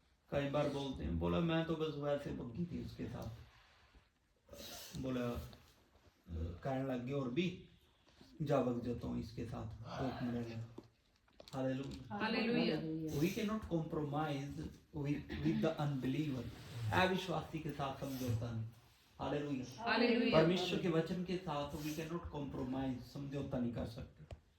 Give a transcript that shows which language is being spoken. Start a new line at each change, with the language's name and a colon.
Hindi: कई बार बोलते हैं, बोला मैं तो बस वैसे बग्गी थी उसके साथ, बोला कहने लग गए और भी जा बग जाता हूँ इसके साथ, तो मिलेगा।
English: Hallelujah. We cannot compromise with the unbeliever.
Hindi: अविश्वासी के साथ समझौता नहीं।
English: Hallelujah.
Hindi: परमेश्वर के वचन के साथ
English: we cannot compromise,
Hindi: समझौता नहीं कर सकते।